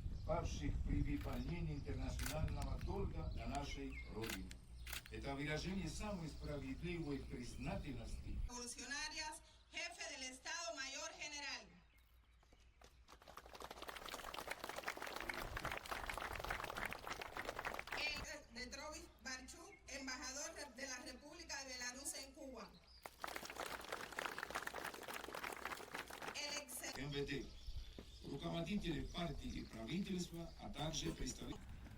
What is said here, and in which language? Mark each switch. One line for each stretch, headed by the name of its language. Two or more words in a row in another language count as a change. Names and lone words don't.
Russian: павших при выполнении интернационального долга на нашей Родине. Это выражение самой справедливой признательности.
Spanish: Revolucionarias, jefe del Estado Mayor General. El de Trovis Barchuk, embajador de la República de Belarus en Cuba. El ex...
Russian: МВД, руководители партии и правительства, а также представители...